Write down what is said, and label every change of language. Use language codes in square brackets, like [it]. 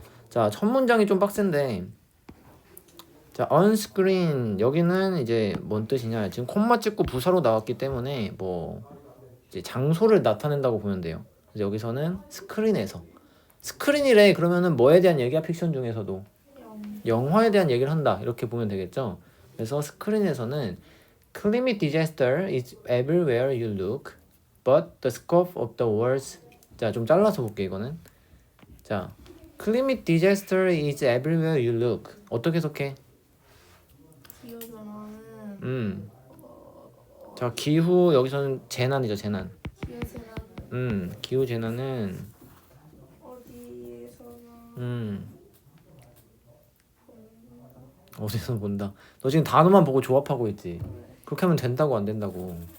[ko] 자, 첫 문장이 좀 빡센데. 자, on-screen 여기는 이제 뭔 뜻이냐? 지금 콤마 찍고 부사로 나왔기 때문에 뭐 이제 장소를 나타낸다고 보면 돼요. 그래서 여기서는 스크린에서 스크린이래. 그러면은 뭐에 대한 얘기야? 픽션 중에서도 영화에 대한 얘기를 한다. 이렇게 보면 되겠죠. 그래서 스크린에서는 [en] climate disaster is everywhere you look, but the scope of the words. [ko] 자, 좀 잘라서 볼게 이거는. [en] 자, climate disaster is everywhere you look. [ko] 어떻게 해석해? 기후 변화는 자, 기후 여기서는 재난이죠, 재난. 기후 재난 기후 재난은 어디에서나 어디서 본다. 너 지금 단어만 보고 조합하고 있지. 그렇게 하면 된다고 안 된다고.